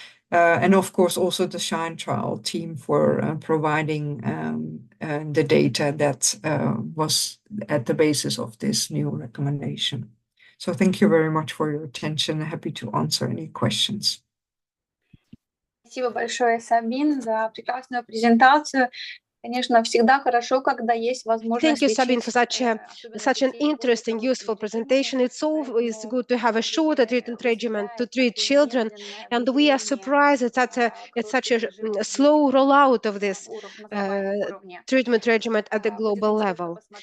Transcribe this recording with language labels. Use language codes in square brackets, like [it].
[en] And of course also the SHINE trial team for providing the data that was at the basis of this new recommendation. So thank you very much for your attention. Happy to answer any questions. [ru] Спасибо большое, Сабин, за прекрасную презентацию. Конечно, всегда хорошо, когда есть возможность. [en] Thank you, Sabine, for such an interesting, useful presentation. It's always good to have a shorter treatment regimen to treat children, and we are surprised at such a slow rollout of this treatment regimen at the global level.